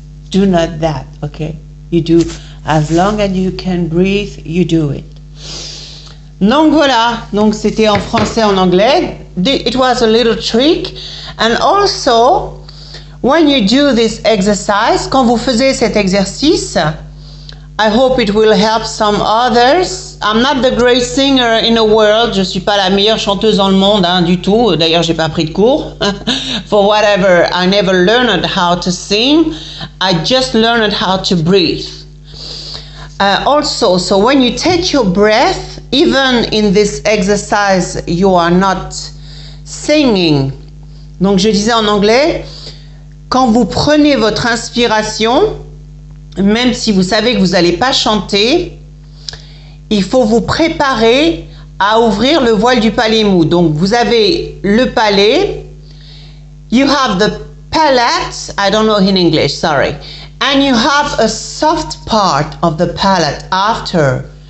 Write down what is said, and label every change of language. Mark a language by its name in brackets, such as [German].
[English] Do not that, okay? You do, as long as you can breathe, you do it. [French] Donc voilà, donc c'était en français, en anglais. [English] It was a little trick. And also, when you do this exercise, [French] quand vous faisiez cet exercice, [English] I hope it will help some others. I'm not the great singer in the world. [French] Je suis pas la meilleure chanteuse dans le monde, hein, du tout. D'ailleurs, j'ai pas pris de cours. [English] For whatever, I never learned how to sing. I just learned how to breathe. Also, so when you take your breath, even in this exercise, you are not singing. [French] Donc, je disais en anglais, quand vous prenez votre inspiration, même si vous savez que vous n'allez pas chanter, il faut vous préparer à ouvrir le voile du palais mou. Donc, vous avez le palais. [English] You have the palate. I don't know in English, sorry. And you have a soft part of the palate after.